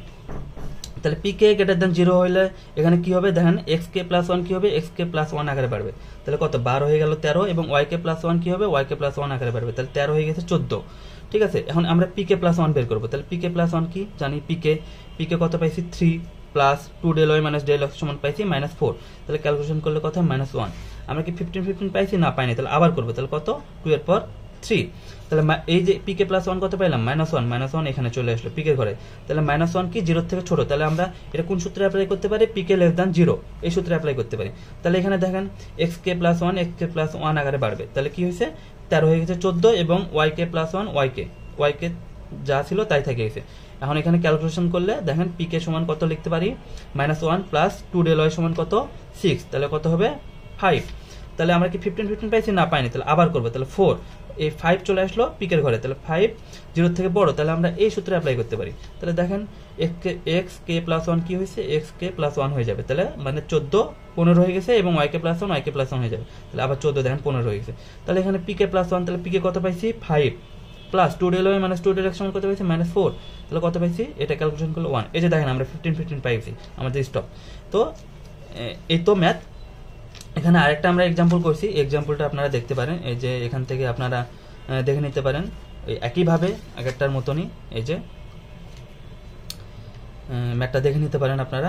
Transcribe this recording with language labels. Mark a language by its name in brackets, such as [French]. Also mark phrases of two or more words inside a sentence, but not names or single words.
[Bangla] তাহলে [English] pk greater than 0 [Bangla] হইলে এখানে কি হবে, দেখেন xk প্লাস 1 কি হবে, xk প্লাস 1 আকারে বাড়বে, তাহলে কত 12 হয়ে গেল 13, এবং yk প্লাস 1 কি হবে, yk প্লাস 1 আকারে বাড়বে, তাহলে 13 হয়ে গেছে 14। ঠিক আছে, এখন আমরা পিকে প্লাস 1 বের করবো, তাহলে পিকে প্লাস 1 কি জানি, পিকে কত পাইছি [English] 3 plus 2 del y minus del x [Bangla] সমান পাইছি -4, তাহলে ক্যালকুলেশন করলে কত হয়, -1। আমরা কি 15 পাইছি না পাইনি, তাহলে আবার করবো, তাহলে কত 2 এর পর 3, তাহলে এই যে পিকে প্লাস 1 কত পাইলাম, -1 এখানে চলে আসলো পিকের ঘরে, তাহলে -1 কি 0 থেকে ছোট, তাহলে আমরা এটা কোন সূত্রে অ্যাপ্লাই করতে পারি, [English] pk less than 0 [Bangla] এই সূত্রে অ্যাপ্লাই করতে পারি। তাহলে এখানে দেখেন xk প্লাস 1 xk প্লাস 1 আকারে বাড়বে, তাহলে কি হয়েছে 13 হয়ে গেছে 14, এবং yk প্লাস 1 yk যা ছিল তাই থেকে গেছে। এখন এখানে ক্যালকুলেশন করলে দেখেন পিকে সমান কত লিখতে পারি, [English] -1 plus 2 del y [Bangla] সমান কত 6, তাহলে কত হবে 5। তাহলে আমরা কি 15 পাইছি না পাইনি, তাহলে আবার করবো, তাহলে 4, এই 5 চলে আসলো পিকের ঘরে, তাহলে 5 0 থেকে বড়, তাহলে আমরা এই সূত্রে অ্যাপ্লাই করতে পারি। তাহলে দেখেন xk প্লাস 1 কি হয়েছে, xk প্লাস 1 হয়ে যাবে, তাহলে মানে 14 15 হয়ে গেছে, এবং yk প্লাস 1 yk প্লাস 1 হয়ে যাবে, তাহলে আবার 14 দেখেন 15 হয়ে গেছে। তাহলে এখানে পিকে প্লাস 1, তাহলে পিকে কত পাইছি [English] 5 plus 2 del y minus 2 del x [Bangla] সমান কত পাইছি, -4, তাহলে কত পাইছি, এটা ক্যালকুলেশন করলে 1। এই যে দেখেন আমরা 15 পাইছি, আমাদের স্টপ। তো এই তো ম্যাথ। এখানে আরেকটা আমরা এক্সাম্পল করছি, এক্সাম্পলটা আপনারা দেখতে পারেন, এই যে এখান থেকে আপনারা দেখে নিতে পারেন, একইভাবে আগেরটার মতনই এই যে ম্যাথটা দেখে নিতে পারেন আপনারা।